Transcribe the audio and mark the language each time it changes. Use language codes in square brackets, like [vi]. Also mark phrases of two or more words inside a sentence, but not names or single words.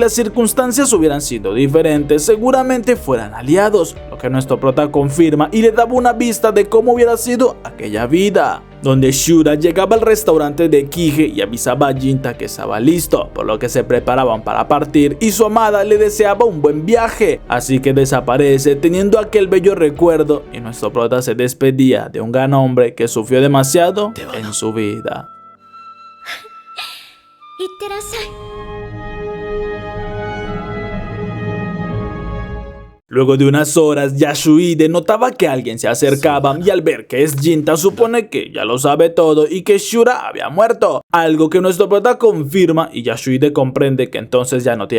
[es] las circunstancias hubieran sido diferentes seguramente fueran aliados, lo que nuestro prota confirma y le daba una vista de cómo hubiera sido aquella vida, donde Shura llegaba al restaurante de Kige y avisaba a Jinta que estaba listo, por lo que se preparaban para partir y su amada le deseaba un buen viaje, así que desaparece teniendo aquel bello recuerdo y nuestro prota se despedía de un gran hombre que sufrió demasiado en su vida. [ja] いってらっしゃい。 [es] Luego de unas horas, Yasuhide notaba que alguien se acercaba y al ver que es Jinta supone que ya lo sabe todo y que Shura había muerto, algo que nuestro prota confirma y Yasuhide comprende que entonces ya no